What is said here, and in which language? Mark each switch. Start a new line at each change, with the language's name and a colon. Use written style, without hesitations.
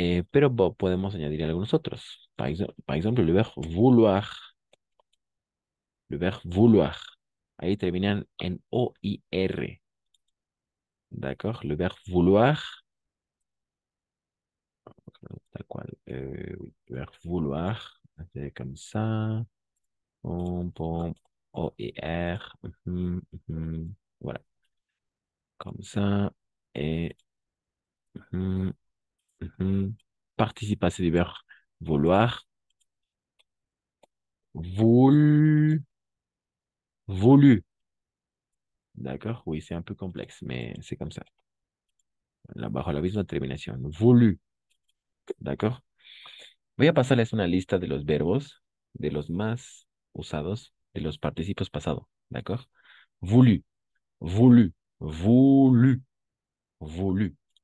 Spanish: Pero podemos añadir algunos otros.
French: Par exemple, le verbe vouloir. Le verbe vouloir.
Spanish: Ahí terminan en O y R. D'accord?
French: Le verbe vouloir.
Spanish: Tal cual.
French: Oui, le verbe vouloir. C'est comme ça. Pom, pom. O-I-R. Voilà, comme ça. Et mhm, participe passé du verbe vouloir. Voulu. Voulu. D'accord? Oui, c'est un peu complexe, mais c'est comme ça.
Spanish: Bajo la misma terminación. Voulu. ¿D'accord? Voy a pasarles una lista de los verbos, de los más usados, de los participos pasados.
French: ¿D'accord? Voulu. Voulu. Voulu. Voulu.